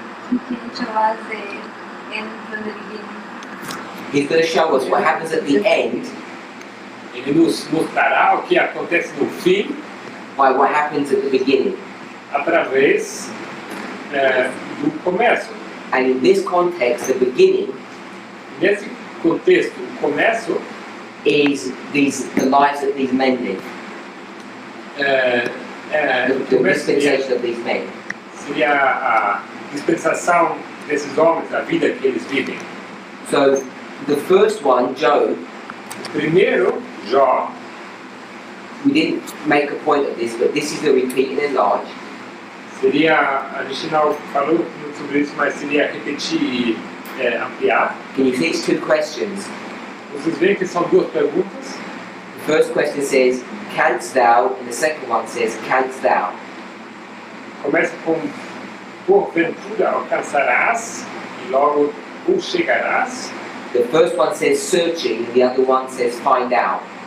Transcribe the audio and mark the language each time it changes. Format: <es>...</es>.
<en>He can show us the end from the beginning. He's going to show us what happens at the end</en> <pt>Ele nos mostrará o que acontece no fim</pt> <en>by what happens at the beginning.</en> <pt>através do começo.</pt> <en>And in this context, the beginning</en> <pt>Nesse contexto, o começo</pt> <en>is the lives that these men live, the</en> <pt>começo</pt> <en>dispensation of these men.</en> <pt>seria a dispensação desses homens, a vida que eles vivem.</pt> <en>So the first one, Job,</en> <pt>Primeiro, Jó,</pt> <en>we didn't make a point of this, but this is the repeat and enlarge.</en> <pt>seria, a gente não falou muito sobre isso, mas seria repetir e ampliar.</pt> <en>Can you see it's two questions?</en> <pt>Vocês veem que são duas perguntas.</pt> <en>The first question says, canst thou? And the second one says, canst thou?</en> <pt>Começa com porventura alcançarás e logo ou chegarás.</pt> <en>The first one says searching, and the other one says find out.</en>